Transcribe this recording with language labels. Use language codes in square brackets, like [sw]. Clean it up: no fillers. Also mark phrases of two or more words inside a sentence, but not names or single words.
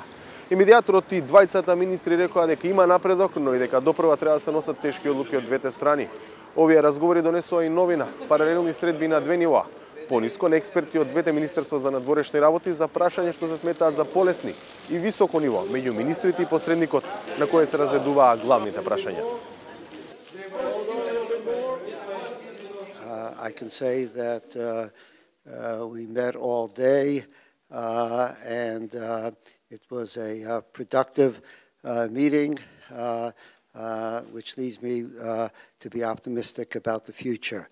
[mk] И медијаторот и двајцата министри рекоа дека има напредок, но и дека допрва треба да се носат тешки одлуки од двете страни. Овие разговори донесоа и новина, паралелни средби на две нива. Пониско на експерти од двете министерства за надворешни работи за прашање што се сметаат за полесни и високо ниво меѓу министрите и посредникот на кое се разгледуваа главните прашања. [en] I can say that we met all day and it was a productive meeting, which leads me to be optimistic about the future.